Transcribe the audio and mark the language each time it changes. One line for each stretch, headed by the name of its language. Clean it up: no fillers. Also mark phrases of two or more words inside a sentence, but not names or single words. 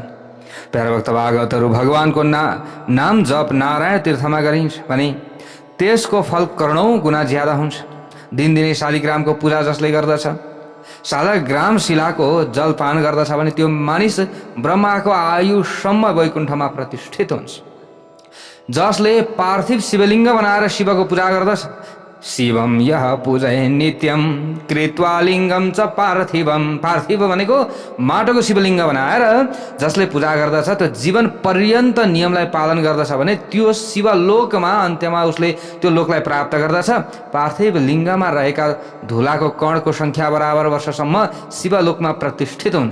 Nepali: प्यारा भक्त भागवतहरू, भगवानको नाम जप नारायण तीर्थमा गरिन्छ भने त्यसको फल करोडौं गुणा ज्यादा हुन्छ। दिनदिनै शालिग्रामको पूजा जसले गर्दछ, शालिग्राम शिलाको जलपान गर्दछ भने त्यो मानिस ब्रह्माको आयुसम्म वैकुण्ठमा प्रतिष्ठित हुन्छ। जसले पार्थिव शिवलिङ्ग बनाएर शिवको पूजा गर्दछ
Sanskrit: शिवम यह पूजय नित्यम कृत्वा लिङ्गम च पार्थिवम।
Nepali: पार्थिव भनेको माटोको शिवलिङ्ग बनाएर जसले पूजा गर्दछ त्यो जीवन पर्यन्त नियमलाई पालन गर्दछ भने त्यो शिवलोकमा अन्त्यमा उसले त्यो लोकलाई प्राप्त गर्दछ। पार्थिव लिङ्गमा रहेका धुलाको कणको सङ्ख्या बराबर वर्षसम्म शिवलोकमा प्रतिष्ठित हुन्छ।